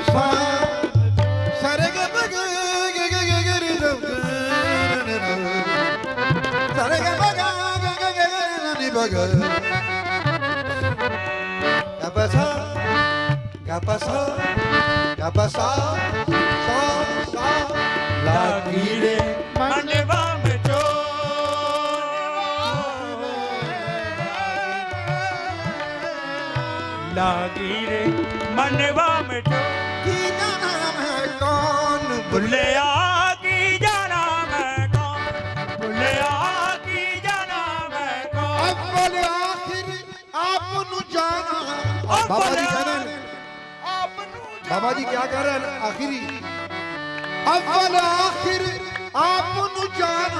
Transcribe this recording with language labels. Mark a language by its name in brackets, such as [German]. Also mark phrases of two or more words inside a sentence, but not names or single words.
[Hindi] सारे गे बग गे गे गे गे रे सब सारे गे बग गे गे गे रे बग Kapasa sa लागी रे मनवा में लागी रे मनवा में [Punjabi] ਕੀ ਜਾਣਾ ਹੈ ਕੌਣ ਬੁੱਲ੍ਹਿਆ ਕੀ ਜਾਣਾ ਮੈਂ ਕੌਣ ਬੁੱਲ੍ਹਿਆ ਕੀ ਜਾਣਾ ਮੈਂ ਕੌਣ ਅੱਵਲ ਆਖ਼ਿਰ ਆਪ ਨੂੰ ਜਾਣਾ। [Hindi] बाबा जी कह रहे हैं बाबा जी क्या कह रहे हैं [Punjabi] ਆਖ਼ਰੀ ਅੱਵਲ ਆਖ਼ਿਰ ਆਪ ਨੂੰ ਜਾਣਾ